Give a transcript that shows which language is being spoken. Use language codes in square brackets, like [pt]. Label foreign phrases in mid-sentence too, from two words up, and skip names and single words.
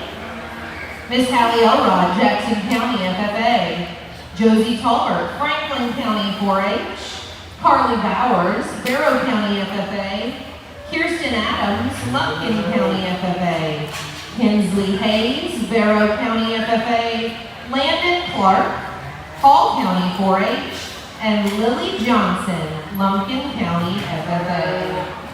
[en] Miss Hallie Elrod, Jackson County FFA. Josie Talbert, Franklin County 4-H. Carly Bowers, Barrow County FFA. Kirsten Adams, Lumpkin County FFA. Kinsley Hayes, Barrow County FFA. Landon Clark, Hall County 4-H. And Lily Johnson, Lumpkin County FFA.